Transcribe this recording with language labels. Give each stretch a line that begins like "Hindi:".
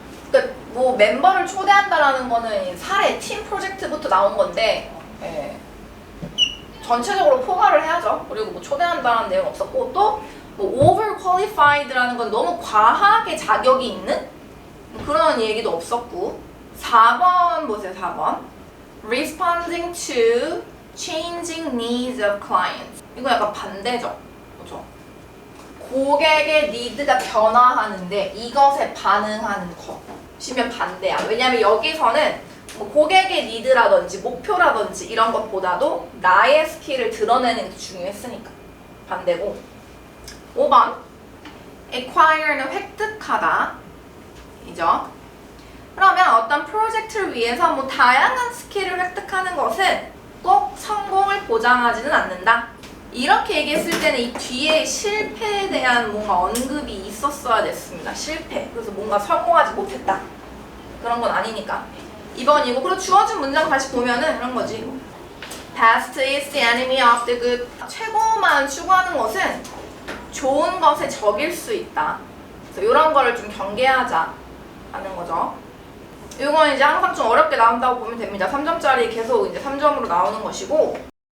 Korean: 그러니까 뭐 멤버를 초대한다라는 거는 사례, 팀 프로젝트부터 나온 건데 전체적으로 포괄을 해야죠. 그리고 뭐 초대한다는 내용 없었고 또 뭐 overqualified라는 건 너무 과하게 자격이 있는 그런 얘기도 없었고 4번 보세요.
English: 4번 responding to changing needs of clients 이거 약간 반대죠.
Korean: 그렇죠? 고객의 니드가 변화하는데 이것에 반응하는 것이면 반대야. 왜냐하면 여기서는 뭐 고객의 니드라든지 목표라든지 이런 것보다도 나의 스킬을 드러내는 게 중요했으니까 반대고 5번 acquire는 획득하다 이죠. 그러면 어떤 프로젝트를 위해서 뭐 다양한 스킬을 획득하는 것은 꼭 성공을 보장하지는 않는다. 이렇게 얘기했을 때는 이 뒤에 실패에 대한 뭔가 언급이 있었어야 됐습니다. 실패. 그래서 뭔가 성공하지 못했다. 그런 건 아니니까. 2번이고 그리고 주어진 문장 다시 보면은 이런 거지.
English: Best is the enemy of the good.
Korean: 최고만 추구하는 것은 좋은 것의 적일 수 있다. 그래서 이런 거를 좀 경계하자 하는 거죠. 이건 이제 항상 좀 어렵게 나온다고 보면 됩니다. 3점짜리 계속 이제 3점으로 나오는 것이고